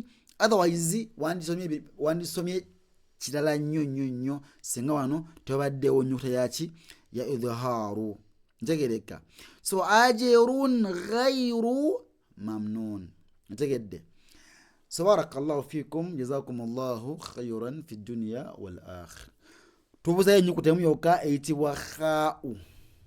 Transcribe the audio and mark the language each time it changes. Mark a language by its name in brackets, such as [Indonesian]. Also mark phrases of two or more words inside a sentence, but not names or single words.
[Ganda] Otherwise wandisomye kirala nnyo singa wano tebaddewo nnyukuta yaki ya idhaaru. Ntegereka? So [Arabic] أجر غير ممنون. [Ganda] Ntegedde? [Arabic] So بارك الله فيكم، جزاكم الله خيرا في الدنيا والآخرة. [Ganda] Tubuzayo ennyukuta emu yokka eyitibwa kha'u.